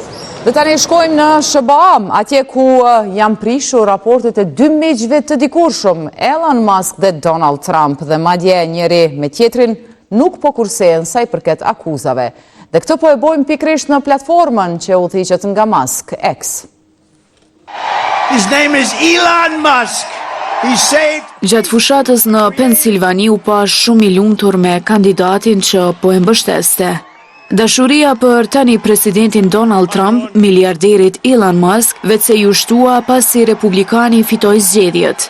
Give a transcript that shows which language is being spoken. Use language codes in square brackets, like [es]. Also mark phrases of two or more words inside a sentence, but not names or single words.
[sq] Dhe tani shkojmë në SBA, atje ku janë prishur raportet e dy miqve të dikurshëm, Elon Musk dhe Donald Trump, dhe madje njëri me tjetrin nuk po kursejnë sa i përket akuzave. Dhe këtë po e bojmë pikrisht në platformën që udhëhiqet nga Musk, X. [en] His name is Elon Musk. [sq] Gjatë fushatës në Pensilvani u pa shumë i lumtur me kandidatin që po e mbështeste. Dashuria për tani presidentin Donald Trump, miliarderit Elon Musk, vetë se ju shtua pasi republikani fitoi zgjedhjet.